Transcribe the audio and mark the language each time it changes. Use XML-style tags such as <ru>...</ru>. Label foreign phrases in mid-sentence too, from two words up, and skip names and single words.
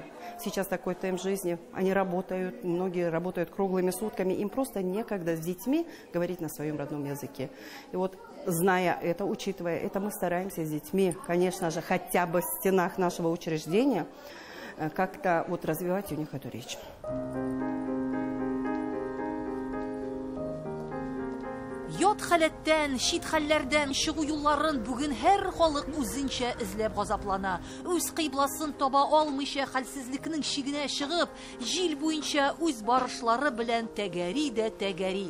<ru>Сейчас такой темп жизни, они работают, многие работают круглыми сутками, им просто некогда с детьми говорить на своем родном языке. И вот, зная это, учитывая это, мы стараемся с детьми, конечно же, хотя бы в стенах нашего учреждения, как-то вот развивать у них эту речь.</ru> <tt>Ят хәләттән, чит хәлләрдән чыгу юлларын бүген һәр халык үзенчә эзләп газаплана. Үз кыйбласын таба алмыйча хәлсезлекнең чигенә чыгып, җил буенча үз барышлары белән тәгәри дә тәгәри.</tt>